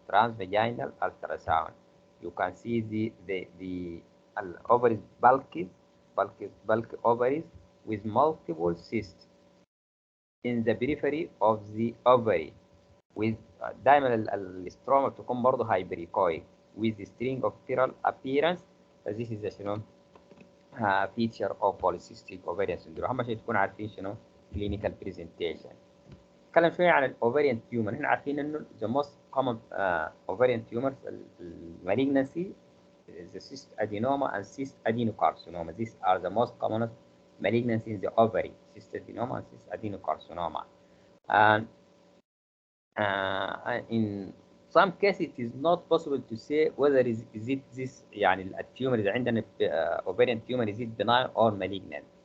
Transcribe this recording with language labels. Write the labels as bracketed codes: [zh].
[en] Transvaginal ultrasound. You can see the ovaries bulky ovaries with multiple cysts in the periphery of the ovary with [ar] دائما الاستروما بتكون برضه [en] hypericonic with the string of spiral appearance. This is the feature of polycystic ovarian syndrome. [ar] اهم شيء تكونوا عارفين [en] clinical presentation. [ar] نتكلم شويه عن الاوفريان تيومر. احنا عارفين انه [en] the most common ovarian tumors malignancy the cyst adenoma and cyst adenocarcinoma. These are the most common malignancy in the ovary, cyst adenoma and cyst adenocarcinoma. And in some cases it is not possible to say whether is it this [ar] يعني التيومر اذا عندنا [en] ovarian tumor is it benign or malignant.